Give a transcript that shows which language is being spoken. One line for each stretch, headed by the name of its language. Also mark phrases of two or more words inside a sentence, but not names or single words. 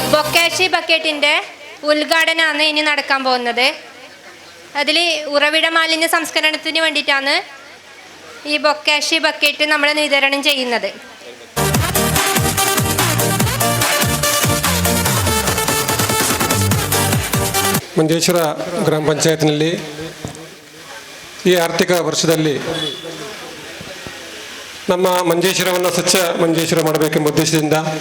Malayalam: ബൊക്കാഷി ബക്കറ്റിൻ്റെ ഉദ്ഘാടനമാണ് ഇനി നടക്കാൻ പോകുന്നത്. അതിൽ ഉറവിട മാലിന്യ സംസ്കരണത്തിന് വേണ്ടിയിട്ടാണ് ഈ ബൊക്കാഷി ബക്കറ്റ് നമ്മൾ വിതരണം ചെയ്യുന്നത്.
Kannada: ಮಂಜೇಶ್ವರ ಗ್ರಾಮ ಪಂಚಾಯತ್ನಲ್ಲಿ ಈ ಆರ್ಥಿಕ ವರ್ಷದಲ್ಲಿ ನಮ್ಮ ಮಂಜೇಶ್ವರವನ್ನು ಸ್ವಚ್ಛ ಮಂಜೇಶ್ವರ ಮಾಡಬೇಕೆಂಬ ಉದ್ದೇಶದಿಂದ